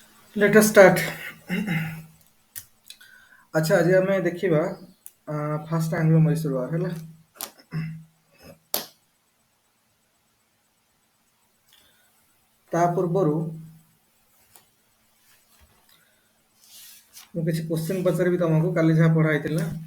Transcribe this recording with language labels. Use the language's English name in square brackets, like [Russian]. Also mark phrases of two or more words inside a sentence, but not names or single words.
[English] Let us start. [Hindi] अच्छा आज [Odia] ଆମେ ଦେଖିବା ଫାଷ୍ଟ ଆଙ୍ଗ୍ଲୋ ମୈଶୂର ୱାର ହେଲା। ତା ପୂର୍ବରୁ ମୁଁ କିଛି କ୍ୱେଶ୍ଚିନ୍ ପଚାରିବି ତମକୁ କାଲି ଯାହା ପଢା ହେଇଥିଲା।